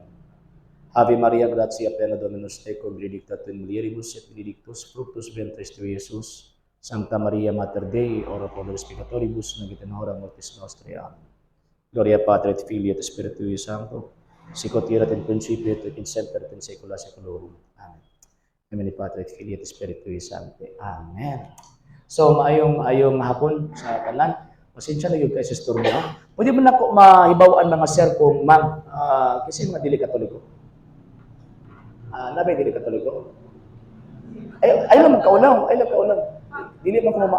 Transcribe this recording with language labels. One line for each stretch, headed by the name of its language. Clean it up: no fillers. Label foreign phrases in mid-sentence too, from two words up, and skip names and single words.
Latin: Ave Maria, gratia plena Dominus tecum, benedicta tu in mulieribus, et benedictus fructus ventris tui, Iesus. Sancta Maria Mater Dei, ora pro nobis peccatoribus, nunc et in hora mortis nostre. Amen. Gloria Patri et Filii et Spiritui Sancto, sic ut erat in principio et in semper et in saecula saeculorum. Amen. In nomine Patri et Filii et Spiritui Sancti. Amen.
Cebuano: So maayong hapon sa tanan. Pasensya na gyud kay Sister mo. Pwede mo nako mahibaw-an mga sir kung ma'am, kasi mga dili Katoliko. Nabay dili Katoliko. Ay lang kaulaw, Dili man ko mama.